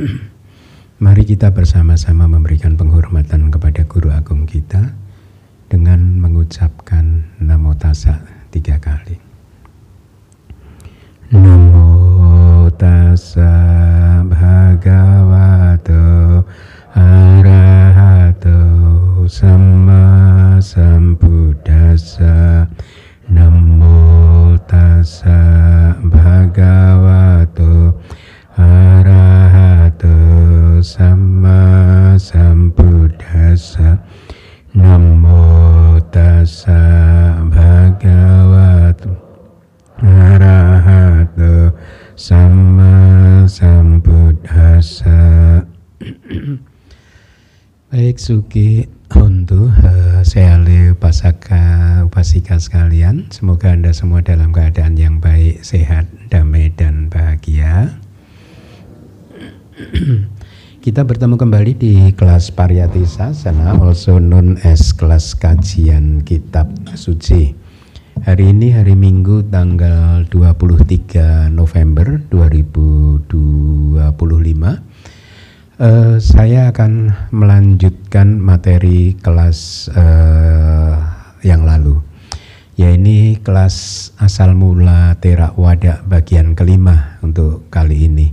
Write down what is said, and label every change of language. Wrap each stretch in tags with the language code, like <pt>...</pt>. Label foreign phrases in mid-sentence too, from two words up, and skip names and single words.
<id>mari kita bersama-sama memberikan penghormatan kepada Guru Agung kita dengan mengucapkan</id> <pi>Namo Tassa</pi> <id>3 kali.</id> <pi>Namo Tassa Bhagavato Arahato Samma Sambuddhassa. Namo Tassa Bhagavato Arahato Samma Sambuddhassa. Namo Tassa Bhagavato Arahato Samma Sambuddhassa.</pi> <id>Baik, Suki untuk seale upasaka upasika sekalian, semoga Anda semua dalam keadaan yang baik, sehat, damai dan bahagia. Kita bertemu kembali di kelas Pariyati Sasana,</id> <en>also known as</en> <id>kelas kajian kitab suci. Hari ini hari Minggu tanggal 23 November 2025. Saya akan melanjutkan materi kelas yang lalu, Ya, ini kelas asal mula Theravada bagian kelima untuk kali ini.</id>